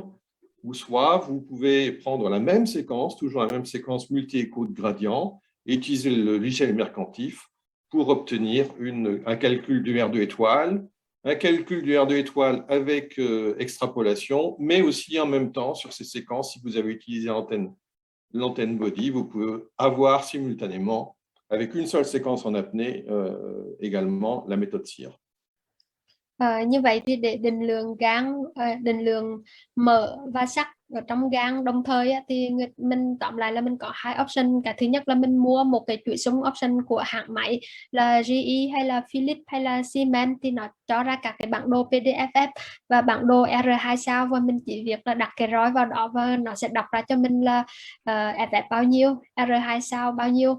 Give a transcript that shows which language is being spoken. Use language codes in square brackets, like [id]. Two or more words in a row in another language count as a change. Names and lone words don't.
[fr] Ou soit vous pouvez prendre la même séquence, toujours la même séquence multi-écho de gradient, et utiliser le logiciel Mercantif pour obtenir un calcul du R2 étoile, un calcul du R2 étoile avec extrapolation, mais aussi en même temps sur ces séquences, si vous avez utilisé l'antenne body, vous pouvez avoir simultanément, avec une seule séquence en apnée, également la méthode SIR. [vi] Như vậy thì để định lượng gan, định lượng mỡ và sắt ở trong gan đồng thời á, thì mình tóm lại là mình có hai option. Cái thứ nhất là mình mua một cái chuỗi súng option của hãng máy là GE hay là Philips hay là Siemens, thì nó cho ra các cái bản đồ PDFF và bản đồ R2 sao, và mình chỉ việc là đặt cái roi vào đó và nó sẽ đọc ra cho mình là FF bao nhiêu, R2 sao bao nhiêu.